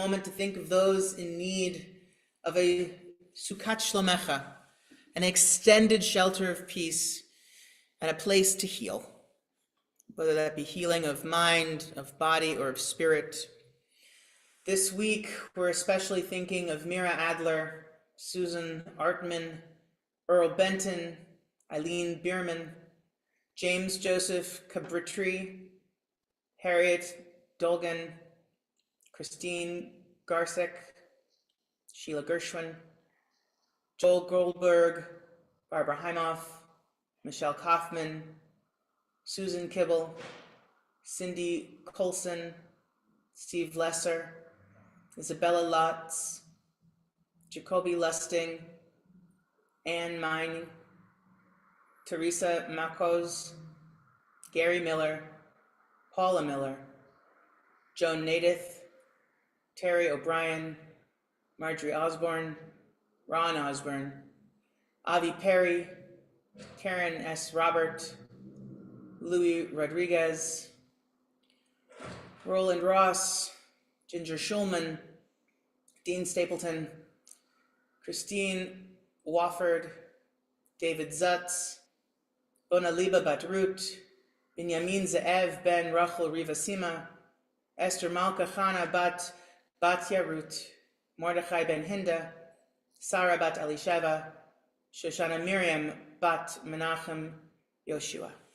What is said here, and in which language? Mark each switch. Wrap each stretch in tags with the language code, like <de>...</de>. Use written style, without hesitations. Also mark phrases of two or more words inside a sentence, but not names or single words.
<en>moment to think of those in need of a</en> <he>sukat shlomecha,</he> <en>an extended shelter of peace, and a place to heal, whether that be healing of mind, of body, or of spirit. This week, we're especially thinking of Mira Adler, Susan Artman, Earl Benton, Eileen Bierman, James Joseph Cabritri, Harriet Dolgan, Christine Garsek, Sheila Gershwin, Joel Goldberg, Barbara Heimoff, Michelle Kaufman, Susan Kibble, Cindy Colson, Steve Lesser, Isabella Lotz, Jacoby Lusting, Anne Mine, Teresa Makos, Gary Miller, Paula Miller, Joan Nadith, Terry O'Brien, Marjorie Osborne, Ron Osborne, Avi Perry, Karen S. Robert, Louis Rodriguez, Roland Ross, Ginger Schulman, Dean Stapleton, Christine Wofford, David Zutz, Bonaliba Batrut, Binyamin Ze'ev ben Rachel Rivasima, Esther Malka Chana bat Batya Rut, Mordechai ben Hinda, Sarah bat Elisheva, Shoshana Miriam bat Menachem Yoshua.</en>